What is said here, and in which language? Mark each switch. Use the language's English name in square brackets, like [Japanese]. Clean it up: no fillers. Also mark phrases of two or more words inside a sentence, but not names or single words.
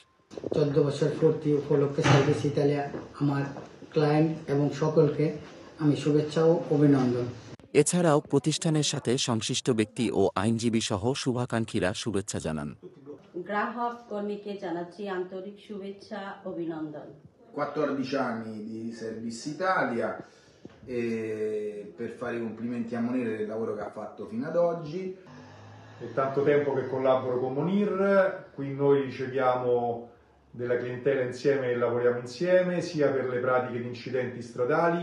[Bangla] ১৪ বছর পূর্তি উপলক্ষে সার্ভিস ইতালিয়া আমার ক্লায়েন্ট এবং সকলকে আমি শুভেচ্ছা ও অভিনন্দন। এছাড়াও প্রতিষ্ঠানের সাথে সংশ্লিষ্ট ব্যক্তি ও আইনজীবী সহ শুভাকাঙ্ক্ষীরা শুভেচ্ছা জানান। গ্রাহক কর্মীকে জানাচ্ছি আন্তরিক শুভেচ্ছা অভিনন্দন। [Italian] 14 anni di Service Italia e per fare i complimenti a Monire del lavoro che ha fatto fino ad oggi. È tanto tempo che collaboro con Monir, qui noi riceviamo della clientela insieme e lavoriamo insieme, sia per le pratiche di incidenti stradali.